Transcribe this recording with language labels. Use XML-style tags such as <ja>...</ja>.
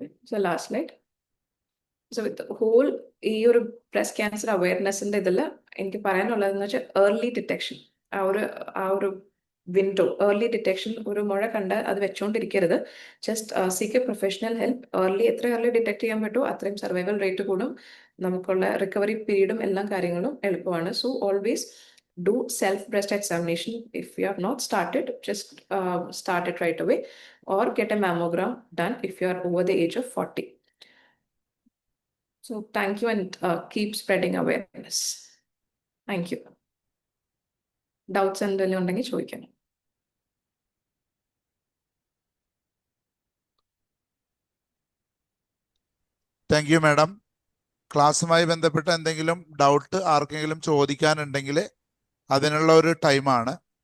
<ml>So last slide. So with whole ഈ ഒരു breast cancer അവയർനെസ്സിന്റെ ഇതിൽ എനിക്ക് പറയാനുള്ളതെന്ന് വെച്ചാൽ ഏർലി ഡിറ്റക്ഷൻ. ആ ഒരു വിൻഡോ, ഏർലി ഡിറ്റക്ഷൻ. ഒരു മുഴ കണ്ട് അത് വെച്ചുകൊണ്ടിരിക്കരുത്.</ml> <en>Just seek a professional help.</en> <ml>എത്ര ഏർലി ഡിറ്റക്ട് ചെയ്യാൻ പറ്റുമോ അത്രയും സർവൈവൽ റേറ്റ് കൂടും, നമുക്കുള്ള റിക്കവറി പീരീഡും എല്ലാ കാര്യങ്ങളും എളുപ്പമാണ്.</ml> <en>So always do self breast examination. If you have not started, just start it right away, or get a mammogram done if you are over the age of 40. So thank you, and keep spreading awareness. Thank you.</en> <ml>Doubts എന്തെങ്കിലും ഉണ്ടെങ്കിൽ ചോദിക്കാം.</ml> <en>Thank you madam.</en> <ml>ക്ലാസ്സുമായി ബന്ധപ്പെട്ട എന്തെങ്കിലും doubt ആർക്കെങ്കിലും ചോദിക്കാനുണ്ടെങ്കിൽ അതിനുള്ള ഒരു ടൈമാണ്.</ml>